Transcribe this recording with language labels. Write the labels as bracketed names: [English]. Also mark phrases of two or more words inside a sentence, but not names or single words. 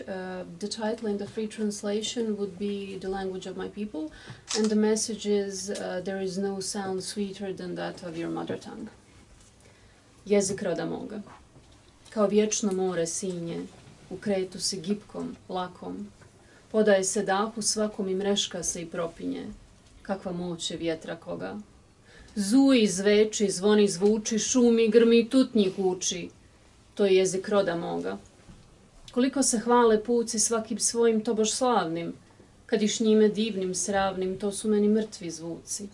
[English] The title in the free translation would be The Language of My People, and the message is there is no sound sweeter than that of your mother tongue. [Croatian] Jezik roda moga. Kao vječno more sinje, u kretu si gipkom, lakom. Podaje se dahu svakom i mreška se i propinje. Kakva moć je vjetra koga. Zuji, zveči, zvoni, zvuči, šumi, grmi, tutnji kuči. To je jezik roda moga. Koliko se hvale puci svakim svojim tobož slavnim, kad iš njime divnim, sravnim, to su meni mrtvi zvuci.